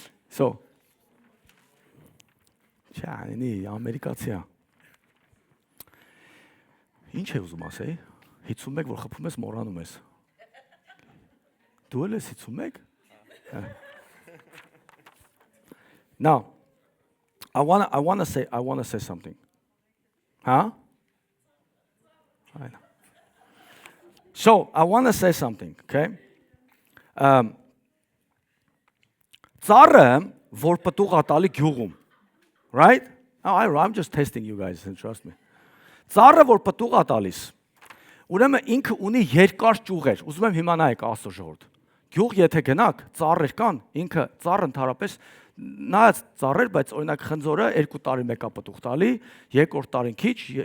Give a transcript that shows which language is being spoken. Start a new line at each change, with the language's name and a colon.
Armenian: So, չանինի, ամերիկացի է։ Ինչ է ուզում ասեի, 51 որ խփում ես մորանում ես։ Դու էլ ես 51?
English: Now, I wanna say something. Huh? I know. So I wanna say something, okay?
Armenian: Ծառը, որ պտուղ է տալի գյուղում, right?
English: I'm just testing you guys, and trust me.
Armenian: Ծառը, որ պտուղ է տալիս, ուրեմն ինքը ունի երկար ճյուղեր։ Ուզում եմ հիմա նայեք Աստծո ժողովուրդ։ Գյուղ եթե գնաք, ծառեր կան, ինքը ծառը ընդհանրապես նայած ծառեր, բայց օրինակ խնձորը 2 տարի մեկա պտուղ տալի, երկրորդ տարին քիչ,